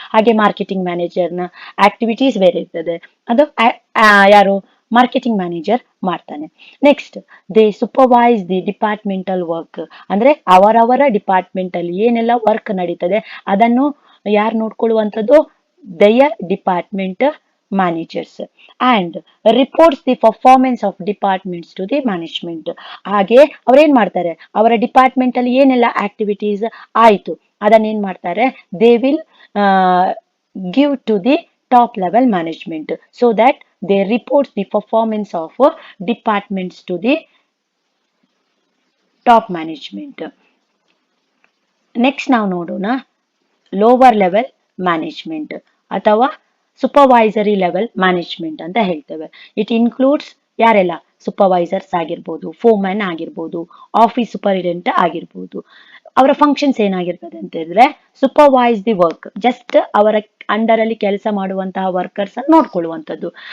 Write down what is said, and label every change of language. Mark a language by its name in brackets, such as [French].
[Kannada] ಹಾಗೆ marketing manager ನ activities ಬೇರೆ ಇರ್ತದೆ, ಅದು ಯಾರು? ಮಾರ್ಕೆಟಿಂಗ್ ಮ್ಯಾನೇಜರ್ ಮಾಡ್ತಾನೆ. [English] Next they supervise the departmental work. [Kannada] ಅಂದ್ರೆ ಅವರವರ ಡಿಪಾರ್ಟ್ಮೆಂಟ್ ಅಲ್ಲಿ ಏನೆಲ್ಲ ವರ್ಕ್ ನಡೀತದೆ ಅದನ್ನು ಯಾರು ನೋಡ್ಕೊಳ್ಳುವಂಥದ್ದು? [English] their department managers and reports the performance of departments to the management. [Kannada] ಹಾಗೆ ಅವ್ರೇನ್ ಮಾಡ್ತಾರೆ? ಅವರ ಡಿಪಾರ್ಟ್ಮೆಂಟ್ ಅಲ್ಲಿ ಏನೆಲ್ಲ ಆಕ್ಟಿವಿಟೀಸ್ ಆಯ್ತು ಅದನ್ನ ಏನ್ ಮಾಡ್ತಾರೆ? [English] they will give to the top level management so that they report the performance of departments to the top management. [Kannada] Next ನಾವು ನೋಡೋಣ ಲೋವರ್ ಲೆವೆಲ್ ಮ್ಯಾನೇಜ್ಮೆಂಟ್ ಅಥವಾ ಸೂಪರ್ವೈಸರಿ ಲೆವೆಲ್ ಮ್ಯಾನೇಜ್ಮೆಂಟ್ ಅಂತ ಹೇಳ್ತೇವೆ. [English] it includes [Kannada] ಯಾರೆಲ್ಲ? ಸೂಪರ್ವೈಸರ್ಸ್ ಆಗಿರ್ಬೋದು, ಫೋರ್ಮ್ಯಾನ್ ಆಗಿರ್ಬೋದು, ಆಫೀಸ್ ಸೂಪರಿಂಟೆಂಡೆಂಟ್ ಆಗಿರ್ಬೋದು. ಅವರ ಫಂಕ್ಷನ್ಸ್ ಏನಾಗಿರ್ತದೆ ಅಂತ ಹೇಳಿದ್ರೆ [English] supervise the work, [Kannada] ಜಸ್ಟ್ ಅವರ ಅಂಡರ್ ಅಲ್ಲಿ ಕೆಲಸ ಮಾಡುವಂತಹ ವರ್ಕರ್ಸ್ ಅನ್ನು ನೋಡ್ಕೊಳ್ಳುವಂಥದ್ದು.